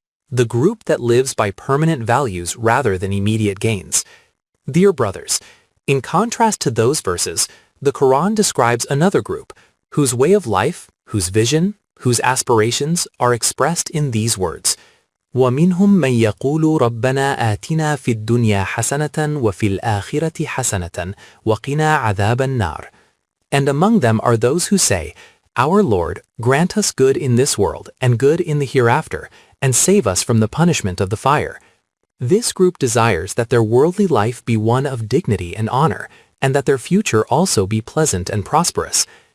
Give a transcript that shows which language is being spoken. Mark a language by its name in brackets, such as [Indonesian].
[English] The group that lives by permanent values rather than immediate gains. Dear brothers, in contrast to those verses, the Quran describes another group whose way of life, whose vision, whose aspirations are expressed in these words. [Arabic] ومنهم من يقول ربنا آتنا في الدنيا حسنة وفي الآخرة حسنة وقنا عذاب النار. [English] And among them are those who say, Our Lord, grant us good in this world and good in the hereafter, and save us from the punishment of the fire. This group desires that their worldly life be one of dignity and honor, and that their future also be pleasant and prosperous.